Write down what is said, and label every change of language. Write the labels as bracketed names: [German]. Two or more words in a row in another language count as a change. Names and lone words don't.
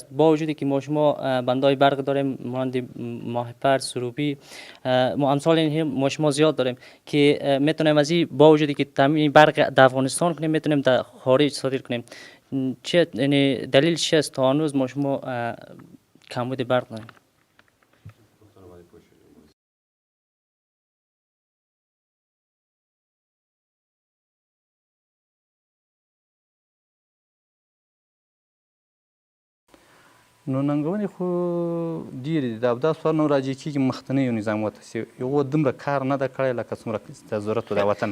[Persian] با وجودی که ما بندهای برق داریم مانند ماهیپر، سروبی، امثال این ما زیاد داریم که میتونیم از این با وجودی که تامین برق در افغانستان کنیم میتونیم در خارج صادر کنیم. چه یعنی دلیل چی است تا هنوز ما کمبود برق داریم؟ [Pashto] نو ننګونې خو ډېرې دي دا سوال نو راجع کېږي مخکینیو نظامو ته چې هغو دومره کار نه ده کړی لکه څومره ته ضرورت و د وطن.